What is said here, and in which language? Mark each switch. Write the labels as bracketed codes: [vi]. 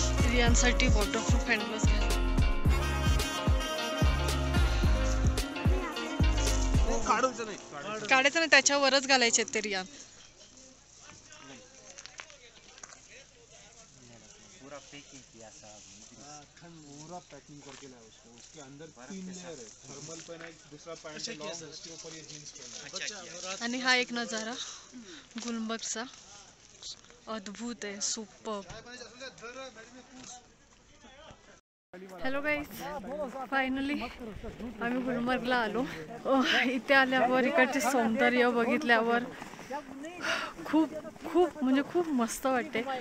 [mr] रियानसाठी waterproof hand gloves काढायचं नाही, त्याच्यावरच घालायचे ते रियान. [hi] पूरा पैकिंग करके लाया उसके अंदर 3 लेयर है, थर्मल पहना है, दूसरा पैंट लॉन्ग, उसके ऊपर ये जींस पहना है. [mr] आणि हा एक नजारा गुलमर्गचा अद्भुत आहे, सुपर्ब. हॅलो गाईज, फायनली आम्ही गुलमर्गला आलो. इथे आल्यावर इकडचे सौंदर्य बघितल्यावर खूप खूप म्हणजे खूप मस्त वाटते.